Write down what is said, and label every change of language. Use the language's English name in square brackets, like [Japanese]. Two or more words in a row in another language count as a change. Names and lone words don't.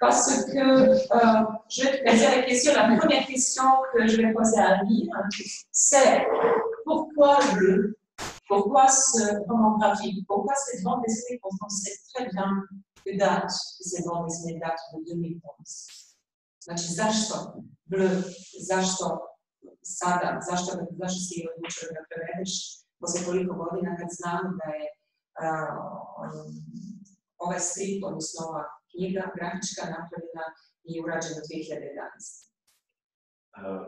[French] Parce que je vais te poser la question, la première question que je vais poser à Amir, c'est pourquoi bleu? Pourquoi ce roman graphique? Pourquoi cette bande dessinée quand on sait très bien que cette bande dessinée date de 2011? [Serbian] Znači, zašto bleu? Zašto sada? Zašto si je odlučio da prevedeš posle toliko godina kad znamo da je ovaj strip, odnosno ova knjiga grafička napravljena i urađena 2011.